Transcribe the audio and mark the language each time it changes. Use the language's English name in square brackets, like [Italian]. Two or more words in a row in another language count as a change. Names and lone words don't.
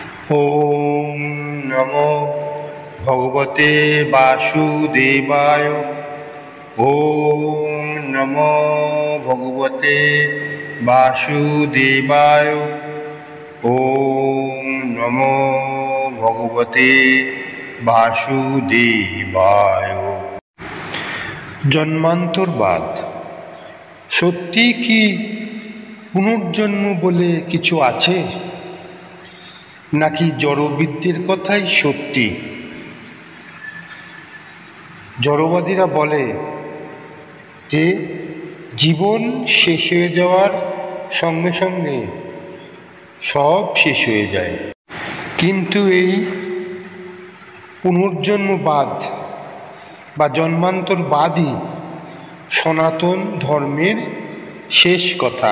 [Sanskrit] ওম নমো ভগবতে বাসুদেবায়। ওম নমো ভগবতে বাসুদেবায়। ওম নমো ভগবতে বাসুদেবায়। [Bangla] জন্মান্তরবাদ সত্যি কি পুনর্জন্ম বলে কিছু আছে, নাকি জড়বিদ্যের কথাই সত্যি? জড়বাদীরা বলে যে জীবন শেষ হয়ে যাওয়ার সঙ্গে সঙ্গে সব শেষ হয়ে যায়, কিন্তু এই পুনর্জন্মবাদ বা জন্মান্তরবাদই সনাতন ধর্মের শেষ কথা।